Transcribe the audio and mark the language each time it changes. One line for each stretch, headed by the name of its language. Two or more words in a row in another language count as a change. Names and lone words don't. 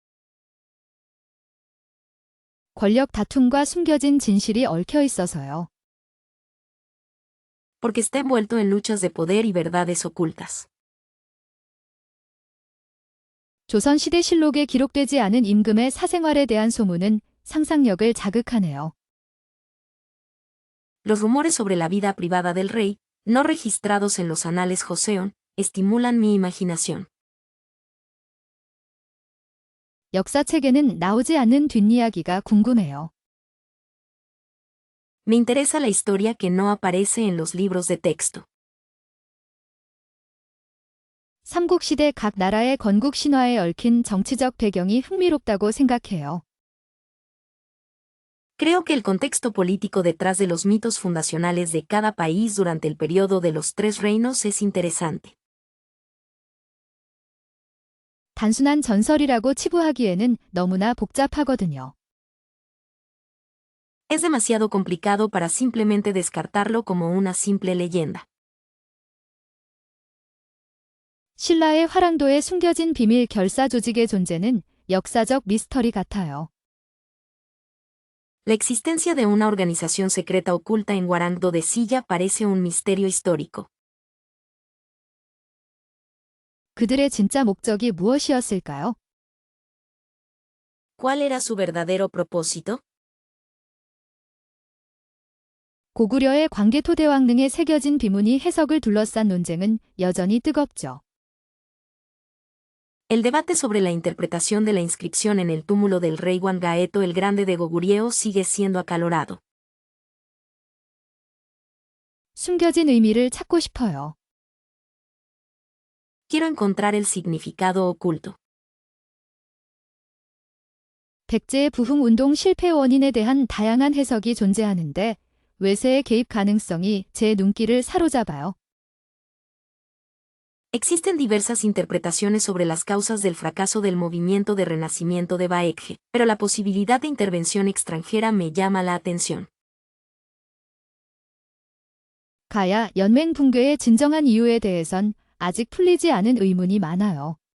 Korean: 권력 다툼과 숨겨진 진실이 얽혀 있어서요.
Spanish: Porque está envuelto en luchas de poder y verdades ocultas.
Korean: 조선시대 실록에 기록되지 않은 임금의 사생활에 대한 소문은 상상력을 자극하네요.
Spanish: Los rumores sobre la vida privada del rey, no registrados en los anales Joseon, estimulan mi imaginación.
Korean: 역사책에는 나오지 않는 뒷이야기가 궁금해요.
Spanish: Me interesa la historia que no aparece en los libros de texto.
Korean: 삼국시대 각 나라의 건국 신화에 얽힌 정치적 배경이 흥미롭다고 생각해요.
Spanish: Creo que el contexto político detrás de los mitos fundacionales de cada país durante el periodo de los tres reinos es interesante.
Korean: 단순한 전설이라고 치부하기에는 너무나 복잡하거든요.
Spanish: Es demasiado complicado para simplemente descartarlo como una simple leyenda.
Korean: 신라의 화랑도에 숨겨진 비밀 결사 조직의 존재는 역사적 미스터리 같아요.
Spanish: La existencia de una organización secreta oculta en Warangdo de Silla parece un misterio histórico.
Korean: 그들의 진짜 목적이 무엇이었을까요?
Spanish: ¿Cuál era su verdadero propósito?
Korean: 고구려의 광개토대왕 등에 새겨진 비문이 해석을 둘러싼 논쟁은 여전히 뜨겁죠.
Spanish: El debate sobre la interpretación de la inscripción en el túmulo del rey Wangaeto el Grande de Goguryeo sigue siendo acalorado.
Korean: 숨겨진 의미를 찾고 싶어요.
Spanish: Quiero encontrar el significado oculto.
Korean: 백제의 부흥운동 실패 원인에 대한 다양한 해석이 존재하는데 외세의 개입 가능성이 제 눈길을 사로잡아요.
Spanish: Existen diversas interpretaciones sobre las causas del fracaso del movimiento de renacimiento de Baekje, pero la posibilidad de intervención extranjera me llama la atención.
Korean: 가야 연맹 붕괴의 진정한 이유에 대해선 아직 풀리지 않은 의문이 많아요.